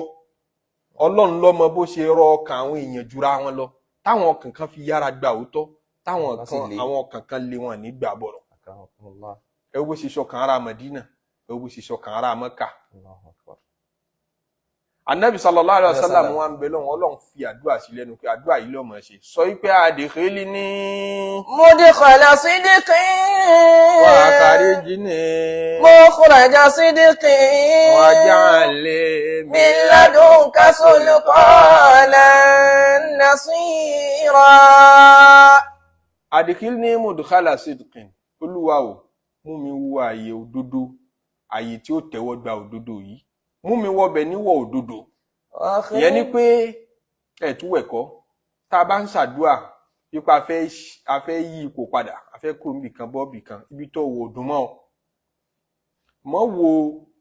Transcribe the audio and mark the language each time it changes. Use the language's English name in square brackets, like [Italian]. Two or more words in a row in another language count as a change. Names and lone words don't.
[Yoruba] Ọlọ́run ló mọ bó ṣe rọ ọkàn àwọn èèyàn jura wọn lọ, táwọn ọkàn kan fi yára gba òótọ́, táwọn ọkàn kan lé wọn ní gbà bọ̀rọ̀. Ẹ wo bó ṣe ṣọkàn ará Mẹdínà, ẹ wo bó ṣe ṣọkàn ará Mẹ́kà. Ànábì [Arabic] صلى الله عليه وسلم [Yoruba] wa ń bẹ lọ́hùn, Ọlọ́run fi àdúrà sí lẹ́nu pé àdúrà yìí ló máa ṣe. Sọ wípé adkhilni [Arabic] مدخل صدق وأخرجني مخرج صدق واجعل لي من لدنك سلطانا نصيرا. أدخلني مدخل صدق. [Yoruba] Olúwa o, mú mi wọ ààyè òdodo, ààyè tí ó tẹ́wọ́ gba òdodo yìí. Mú mi wọbẹ̀ níwọ̀ òdodo. Ìyẹn ni pé ẹ̀túwẹ̀kọ́ tá a bá ń ṣàdúà pípa a fẹ́ yí ipò padà, a fẹ́ kúrò níbì kan bọ́ bì kan, ibi tó wò ọdún mọ́ wo